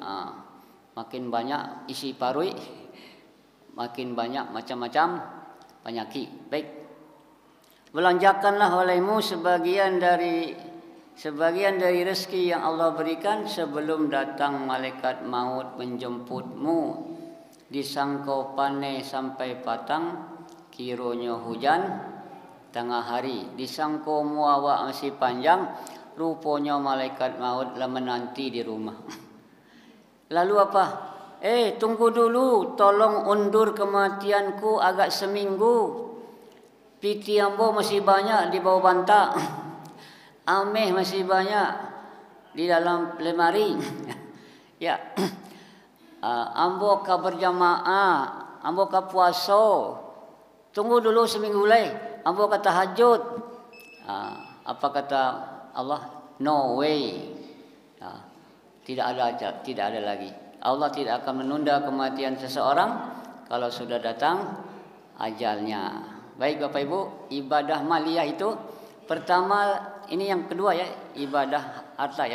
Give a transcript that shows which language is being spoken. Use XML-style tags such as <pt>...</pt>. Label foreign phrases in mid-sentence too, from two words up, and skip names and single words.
<min>Makin banyak isi parui, makin banyak macam-macam penyakit.</min> <id>Baik. Belanjakanlah olehmu sebagian dari rezeki yang Allah berikan sebelum datang malaikat maut menjemputmu.</id> <min>Disangkau pane sampai patang, kiranya hujan tengah hari. Disangkau muawak masih panjang, rupanya malaikat maut lah menanti di rumah.</min> <id>Lalu apa? Tunggu dulu, tolong undur kematianku agak seminggu.</id> <min>Piti ambo masih banyak di bawah bantak. Ameh masih banyak di dalam lemari.</min> <id>Ya.</id> <min>Ambo ka berjamaah, ambo ka puasa.</min> <id>Tunggu dulu seminggu lagi.</id> <min>Ambo ka tahajud.</min> <id>Apa kata Allah?</id> <en>No way.</en> <id>Tidak ada lagi. Allah tidak akan menunda kematian seseorang kalau sudah datang ajalnya. Baik Bapak Ibu, ibadah maliyah itu pertama, ini yang kedua ya, ibadah harta ya.</id>